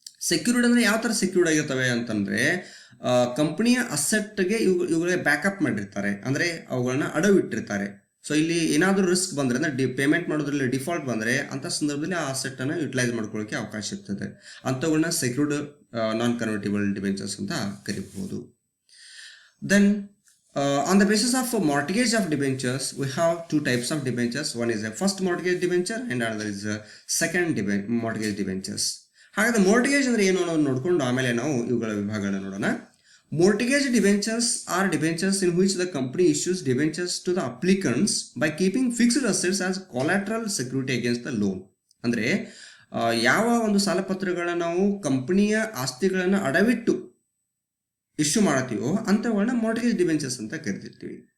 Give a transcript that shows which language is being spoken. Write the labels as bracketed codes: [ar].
[kn] Secured ಅಂದರೆ ಯಾವ ಥರ ಸೆಕ್ಯೂರ್ಡ್ ಆಗಿರ್ತವೆ ಅಂತಂದರೆ, ಕಂಪನಿಯ ಅಸೆಟ್ಗೆ ಇವುಗಳಿಗೆ ಬ್ಯಾಕಪ್ ಮಾಡಿರ್ತಾರೆ, ಅಂದರೆ ಅವುಗಳನ್ನ ಅಡವಿಟ್ಟಿರ್ತಾರೆ. ಸೊ ಇಲ್ಲಿ ಏನಾದರೂ ರಿಸ್ಕ್ ಬಂದರೆ, ಅಂದರೆ ಪೇಮೆಂಟ್ ಮಾಡೋದ್ರಲ್ಲಿ ಡಿಫಾಲ್ಟ್ ಬಂದರೆ ಅಂಥ ಸಂದರ್ಭದಲ್ಲಿ ಆ ಅಸೆಟ್ಟನ್ನು ಯುಟಿಲೈಸ್ ಮಾಡ್ಕೊಳ್ಳೋಕ್ಕೆ ಅವಕಾಶ ಇರ್ತದೆ. ಅಂಥವುಗಳನ್ನ ಸೆಕ್ಯೂರ್ಡ್ ನಾನ್ ಕನ್ವರ್ಟೇಬಲ್ ಡಿಬೆಂಚರ್ಸ್ ಅಂತ ಕರಿಬಹುದು. [en] Then on the basis of mortgage of debentures, we have two types of debentures. One is a first mortgage debenture and another is a second mortgage debentures. [kn] ಹಾಗಾದ್ರೆ ಮೋರ್ಟಿಗೇಜ್ ಅಂದರೆ ಏನು ಅನ್ನೋದು ನೋಡಿಕೊಂಡು ಆಮೇಲೆ ನಾವು ಇವುಗಳ ವಿಭಾಗಗಳನ್ನ ನೋಡೋಣ. [en] Mortgage debentures are debentures in which the company issues debentures to the applicants by keeping fixed assets as collateral security against the loan. [kn] ಅಂದರೆ ಯಾವ ಒಂದು ಸಾಲಪತ್ರಗಳನ್ನ ನಾವು ಕಂಪನಿಯ ಆಸ್ತಿಗಳನ್ನು ಅಡವಿಟ್ಟು ಇಶ್ಯೂ ಮಾಡತ್ತೀವೋ ಅಂಥವುಗಳನ್ನ ಮಾರ್ಟ್ಗೇಜ್ ಡಿಬೆಂಚರ್ಸ್ ಅಂತ ಕರಿತಿರ್ತೀವಿ.